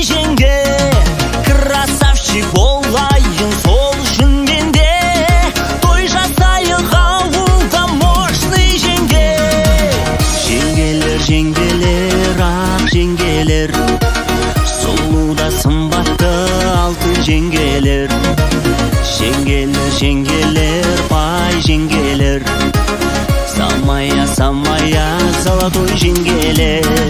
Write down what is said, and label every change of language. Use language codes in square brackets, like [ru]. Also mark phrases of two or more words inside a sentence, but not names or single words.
[kk] жеңге красавчик болайын сол үшін менде той жасайық ауылда мощный жеңге жеңгелер жеңгелер ақ жеңгелер сұлу да сымбатты алтын жеңгелер жеңгелер жеңгелер бай жеңгелер [ru] самая самая золотой [kk] жеңгелер